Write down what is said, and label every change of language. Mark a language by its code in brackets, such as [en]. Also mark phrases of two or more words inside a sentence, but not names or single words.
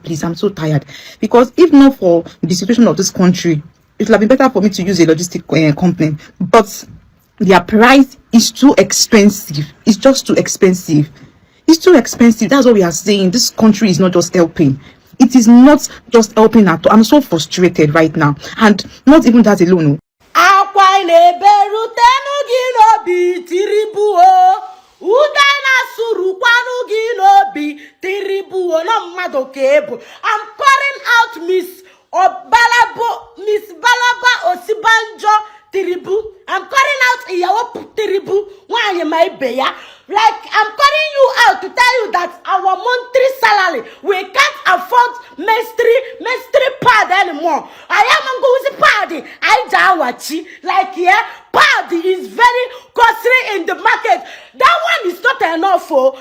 [en] Please, I'm so tired because if not for the situation of this country, it would have been better for me to use a logistic company. But their price is too expensive. It's just too expensive. It's too expensive. That's what we are saying. This country is not just helping. It is not just helping at all. I'm so frustrated right now, and not even that alone. [ig] Akwa na-eberutenu gị n'obi Tinubu ude na-asụrụkwanụ gị n'obi Tinubu na mmadụ ka ebu. [en] I'm calling out Miss Balaba Osibanjo Tinubu. I'm calling out Iyawo Tinubu [ig] nwanyị ma ibe ya. [en] Like, I'm calling you out to tell you that our monthly salary, we can't afford menstrual pad anymore. I am going to pad. I jawachi. Like, yeah, pad is very costly in the market. That one is not enough, oh.